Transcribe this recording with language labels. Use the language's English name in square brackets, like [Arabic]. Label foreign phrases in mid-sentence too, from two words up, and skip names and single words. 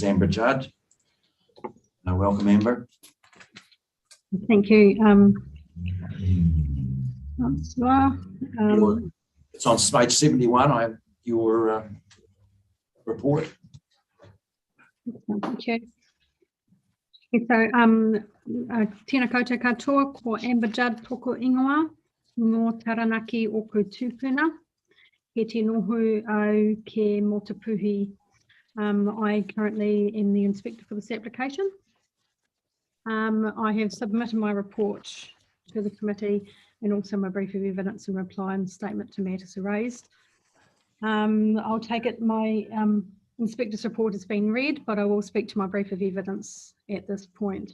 [English] Amber Judd. Welcome, Amber. Thank you. It's on page 71. I have your report. Thank you. So, [Māori] tēnā koutou katoa, ko Amber Judd toko ingoa, no taranaki o ko tūpuna, he te noho au ke motapuhi. [English] I currently am the inspector for this application. I have submitted my report to the committee and also my brief of evidence and reply and statement to matters raised. I'll take it my inspector's report has been read, but I will speak to my brief of evidence at this point.